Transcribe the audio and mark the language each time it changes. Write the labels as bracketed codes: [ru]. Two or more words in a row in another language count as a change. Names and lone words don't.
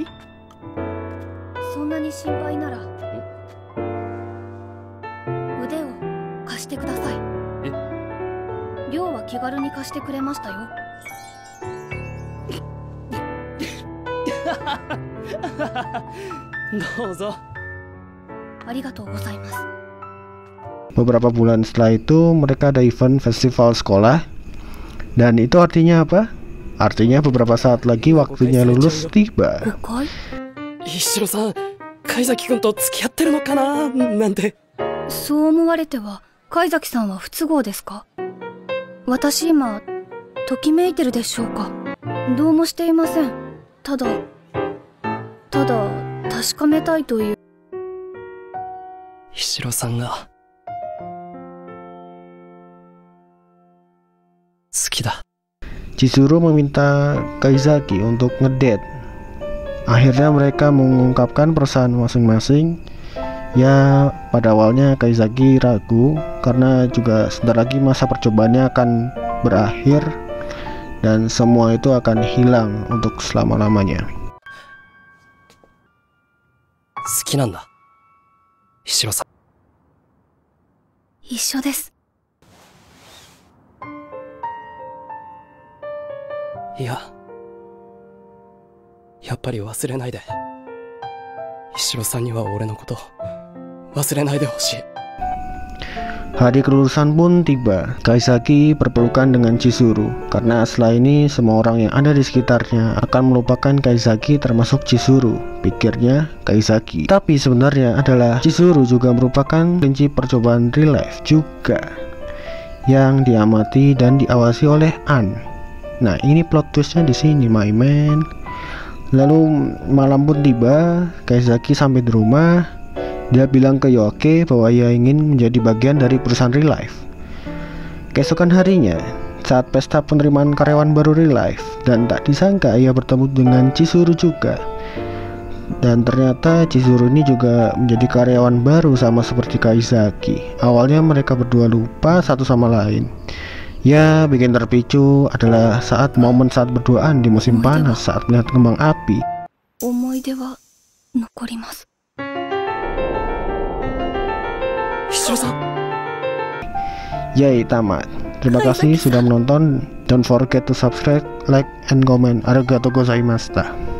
[ja] そんなに心配なら腕を貸してください。寮は気軽に貸してくれましたよ。どうぞ。ありがとうございます。 [id] Beberapa bulan setelah itu mereka ada event festival sekolah. Dan itu artinya apa? Artinya beberapa saat lagi waktunya lulus tiba. [ja] Hishiro さん、貝崎君と付き合ってるのかななんて。そう思われては貝崎さんは不都合ですか？私今ときめいてるでしょうか？どうもしていません。ただ確かめたいという。 Hishiroさんが好きだ。 [id] Chizuru meminta Kaizaki untuk ngedate. Akhirnya mereka mengungkapkan perasaan masing-masing. Ya, pada awalnya Kaizaki ragu karena juga sebentar lagi masa percobaannya akan berakhir. dan semua itu akan hilang untuk selama-lamanya. [ja] 好きなんだ石城さん。一緒です。いや、やっぱり忘れないで。石城さんには俺のこと忘れないでほしい。 [id] Hari kelulusan pun tiba. Kaisaki berpelukan dengan Chizuru karena setelah ini semua orang yang ada di sekitarnya akan melupakan Kaisaki termasuk Chizuru, pikirnya Kaisaki. Tapi sebenarnya adalah Chizuru juga merupakan kunci percobaan real life juga yang diamati dan diawasi oleh An. Nah, ini plot twistnya di sini, [en] my man. [id] Lalu malam pun tiba. Kaisaki sampai di rumah. Dia bilang ke Yoake bahwa ia ingin menjadi bagian dari perusahaan Real Life. Keesokan harinya, saat pesta penerimaan karyawan baru Real Life, dan tak disangka ia bertemu dengan Chizuru juga. Dan ternyata Chizuru ini juga menjadi karyawan baru sama seperti Kaisaki. Awalnya mereka berdua lupa satu sama lain. Ya, bikin terpicu adalah momen saat berduaan di musim panas saat melihat kembang api. [ja] 思い出は残ります。 [id] Yay, tamat. Terima kasih sudah menonton. [en] Don't forget to subscribe, like, and comment. [ja] ありがとうございました.